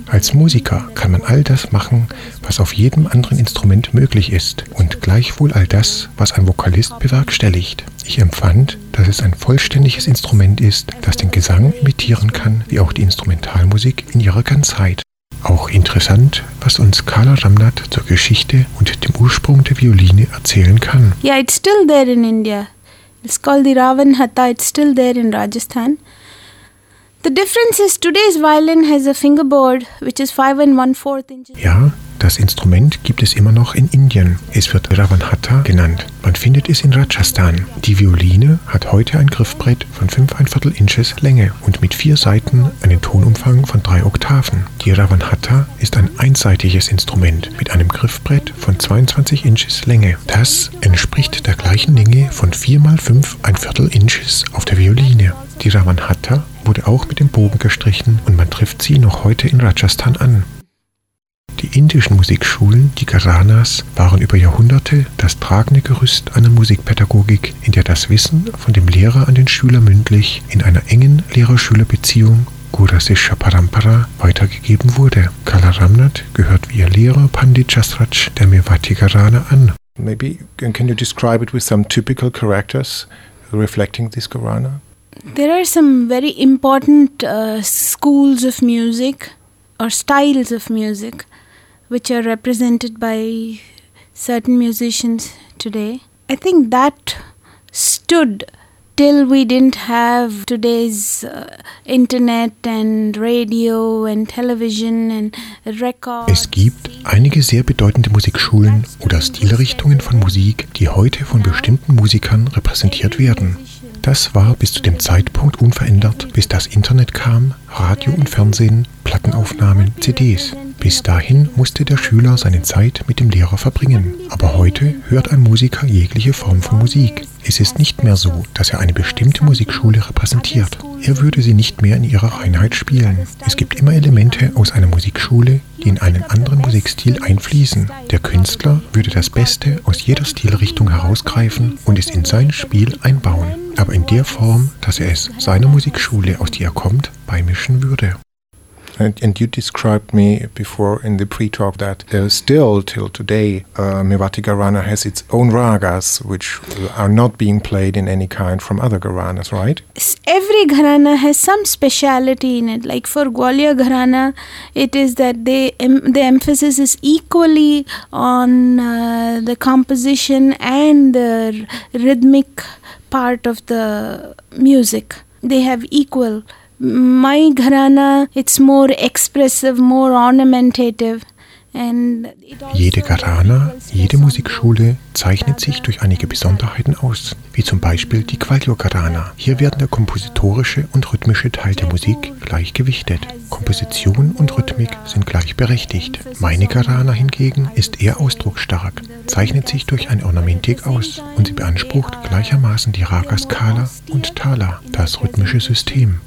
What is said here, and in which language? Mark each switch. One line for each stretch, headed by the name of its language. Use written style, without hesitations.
German: Als Musiker kann man all das machen, was auf jedem anderen Instrument möglich ist und gleichwohl all das, was ein Vokalist bewerkstelligt. Ich empfand, dass es ein vollständiges Instrument ist, das den Gesang imitieren kann, wie auch die Instrumentalmusik in ihrer Ganzheit. Auch interessant, was uns Kala Ramnat zur Geschichte und dem Ursprung der Violine erzählen kann.
English: Yeah, it's still there in India. It's called the Ravan Hatha. It's still there in Rajasthan. The difference is today's violin has a fingerboard, which is 5 1/4 inches.
German: Ja, das Instrument gibt es immer noch in Indien. Es wird Ravan Hatha genannt. Man findet es in Rajasthan. Die Violine hat heute ein Griffbrett von 5 1/4 inches Länge und mit 4 Saiten einen Tonumfang von 3 Oktaven. Die Ravan Hatha ist ein einseitiges Instrument mit einem Griffbrett von 22 inches Länge. Das entspricht der gleichen Länge von 4 x 5 1/4 inches auf der Violine. Die Ravan Hatha wurde auch mit dem Bogen gestrichen und man trifft sie noch heute in Rajasthan an. Die indischen Musikschulen, die Gharanas, waren über Jahrhunderte das tragende Gerüst einer Musikpädagogik, in der das Wissen von dem Lehrer an den Schüler mündlich in einer engen Lehrer-Schüler-Beziehung Gurasisha Parampara weitergegeben wurde. Kala Ramnat gehört wie ihr Lehrer Pandit Jasraj der Mevati Gharana an.
English: Maybe can you describe it with some typical characters reflecting this Gharana? There are some very important schools of music or styles of music which are represented by certain musicians today. I think that stood till we didn't have today's internet and radio and television and records.
German: Es gibt einige sehr bedeutende Musikschulen oder Stilrichtungen von Musik, die heute von bestimmten Musikern repräsentiert werden. Das war bis zu dem Zeitpunkt unverändert, bis das Internet kam, Radio und Fernsehen, Plattenaufnahmen, CDs. Bis dahin musste der Schüler seine Zeit mit dem Lehrer verbringen. Aber heute hört ein Musiker jegliche Form von Musik. Es ist nicht mehr so, dass er eine bestimmte Musikschule repräsentiert. Er würde sie nicht mehr in ihrer Reinheit spielen. Es gibt immer Elemente aus einer Musikschule, die in einen anderen Musikstil einfließen. Der Künstler würde das Beste aus jeder Stilrichtung herausgreifen und es in sein Spiel einbauen, aber in der Form, dass er es seiner Musikschule, aus der er kommt, beimischen würde.
English: And you described me before in the pre-talk that still till today, Mevati Gharana has its own ragas, which are not being played in any kind from other gharanas, right? Every gharana has some speciality in it. Like for Gwalior Gharana, it is that the emphasis is equally on the composition and the rhythmic part of the music. They have equal. My gharana, it's more expressive, more ornamentative. And
German: jede gharana, jede Musikschule zeichnet sich durch einige Besonderheiten aus, wie zum Beispiel die Gwalior Gharana. Hier werden der kompositorische und rhythmische Teil der Musik gleichgewichtet. Komposition und Rhythmik sind gleichberechtigt. Meine Gharana hingegen ist eher ausdrucksstark, zeichnet sich durch eine Ornamentik aus und sie beansprucht gleichermaßen die Ragas Kala und Tala, das rhythmische System.